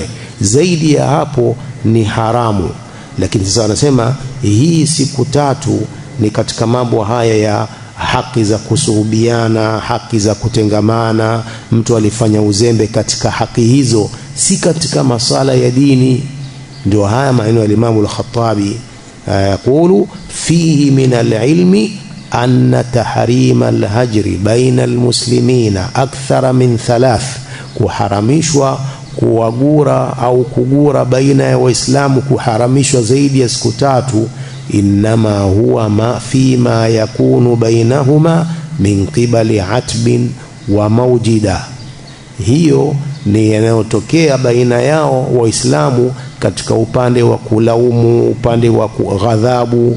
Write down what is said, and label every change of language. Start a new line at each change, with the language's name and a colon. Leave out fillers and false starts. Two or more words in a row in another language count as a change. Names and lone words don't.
Swahili: Zaidi ya hapo ni haramu. Lakini sasa anasema hii siku 3 ni katika mambo haya ya haki za kusuhubiana, haki za kutengamana. Mtu alifanya uzembe katika haki hizo, si katika masala ya dini. Ndio haya maneno ya
Arabic: Imam al-Khattabi, يقول: فيه من العلم أن تحريم الهجر بين المسلمين أكثر من 3,
Swahili: kuharamishwa kuwagura au kugura baina ya Waislamu, kuharamishwa zaidi ya siku 3,
Arabic: إنما هو ما فيما يكون بينهما من قبل عتب وموجدة,
Swahili: hiyo ni yanayotokea baina yao Waislamu katika upande wa kulaumu, upande wa ghadhabu.